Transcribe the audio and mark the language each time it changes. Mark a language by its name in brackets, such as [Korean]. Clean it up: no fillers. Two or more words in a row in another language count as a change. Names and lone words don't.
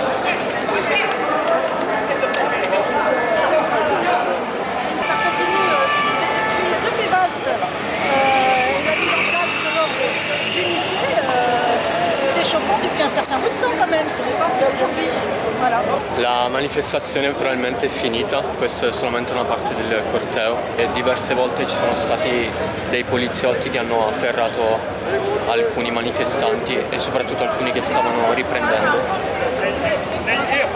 [French] Ça continue, depuis les valses, la mise en place de ce genre d'unité, c'est choquant depuis un certain bout de temps quand même, ce n'est pas qu'aujourd'hui. Voilà. [Italian] La manifestazione probabilmente è finita, questa è solamente una parte del corteo e diverse volte ci sono stati dei poliziotti che hanno afferrato alcuni manifestanti e soprattutto alcuni che stavano riprendendo.